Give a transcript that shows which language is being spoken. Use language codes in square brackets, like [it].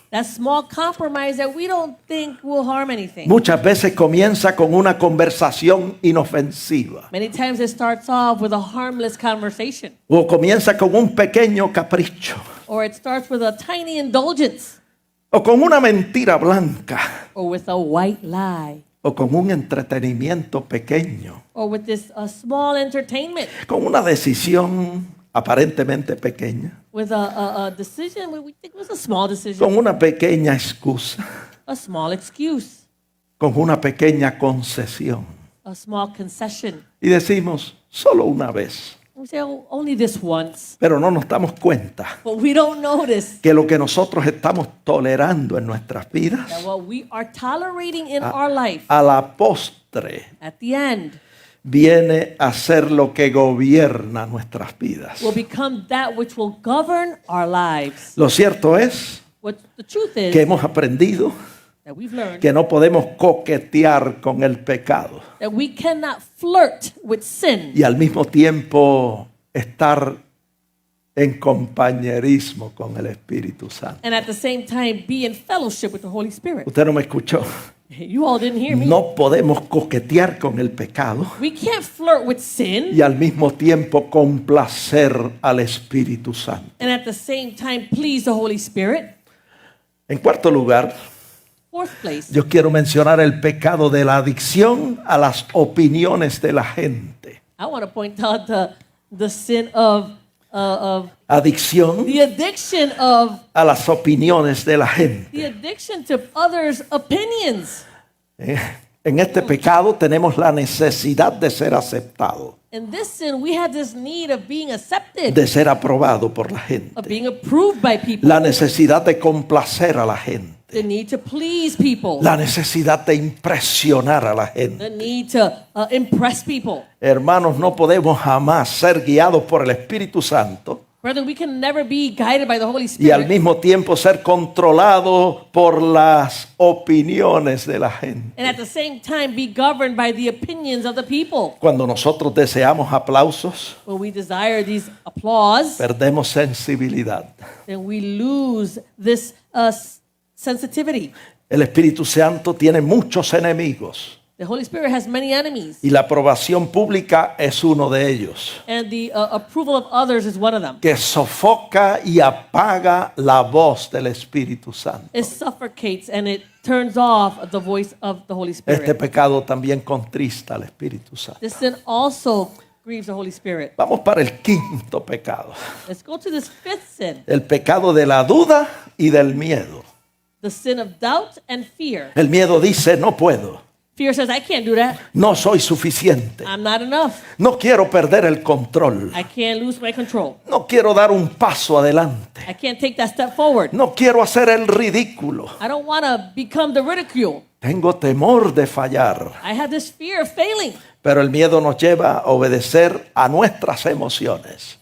[en] That small compromise that we don't think will harm anything. [es] Muchas veces comienza con una conversación inofensiva [en] Many times it starts off with a harmless conversation, [es] o comienza con un pequeño capricho [en] or it starts with a tiny indulgence, [es] o con una mentira blanca [en] or with a white lie, [es] o con un entretenimiento pequeño, [en] or with this small entertainment, [es] con una decisión aparentemente pequeña, [en] with a decision we think was a small decision, [es] con una pequeña excusa, [en] a small excuse, [es] con una pequeña concesión. [en] a small concession. [es] Y decimos, solo una vez. [en] We say, oh, only this once. [es] Pero no nos damos cuenta [en] But we don't notice [es] que lo que nosotros estamos tolerando en nuestras vidas, [en] that what we are tolerating in our life, [es] a la postre, [en] at the end, [es] viene a ser lo que gobierna nuestras vidas. [en] will become that which will govern our lives. [es] Lo cierto es [en] What the truth is [es] que hemos aprendido [en] that we've learned [es] que no podemos coquetear con el pecado [en] that we cannot flirt with sin [es] y al mismo tiempo estar en compañerismo con el Espíritu Santo. [en] and at the same time be in fellowship with the Holy Spirit. [es] Usted no me escuchó. [en] You all didn't hear me. [es] No podemos coquetear con el pecado [en] We can't flirt with sin [es] y al mismo tiempo complacer al Espíritu Santo. [en] and at the same time please the Holy Spirit. [es] En cuarto lugar, [en] Fourth place, [es] yo quiero mencionar el pecado de la adicción a las opiniones de la gente. [en] I want to point out the sin of [es] Adicción [en] the addiction of [es] a las opiniones de la gente. [en] the addiction to others' opinions. [es] En este pecado tenemos la necesidad de ser aceptado, [en] In this sin, we have this need of being accepted, [es] de ser aprobado por la [en] of [es] gente, [en] being approved by people, [es] la necesidad de complacer a la gente, [en] the need to please people, [es] la necesidad de impresionar a la [en] the [es] gente. [en] need to impress people. [es] Hermanos, no podemos jamás ser guiados por el Espíritu Santo [en] Brethren, we can never be guided by the Holy [es] y al [en] Spirit [es] mismo tiempo ser controlados por las opiniones de la gente. [en] and at the same time be governed by the opinions of the people. [es] Cuando nosotros deseamos aplausos, [en] When we desire these applause, [es] perdemos sensibilidad. [en] then we lose this sensitivity. [es] El Espíritu Santo tiene muchos enemigos [en] The Holy Spirit has many enemies, [es] y la aprobación pública es uno de ellos, [en] and the approval of others is one of them. [es] que sofoca y apaga la voz del Espíritu Santo. [en] It suffocates and it turns off the voice of the Holy [es] Este [en] Spirit. [es] pecado también contrista al Espíritu Santo. [en] This sin also grieves the Holy Spirit. [es] Vamos para el quinto pecado, [en] Let's go to this fifth sin, [es] el pecado de la duda y del miedo. [en] the sin of doubt and fear. [es] El miedo dice, no puedo, [en] Fear says, I can't do that. [es] no soy suficiente, [en] I'm not enough. [es] no quiero perder el control, [en] I can't lose my control. [es] no quiero dar un paso adelante, [en] I can't take that step forward. [es] no quiero hacer el ridículo, [en] I don't want to become the ridicule. [es] tengo temor de fallar. [en] I have this fear of failing. [es] Pero el miedo nos lleva a obedecer a nuestras emociones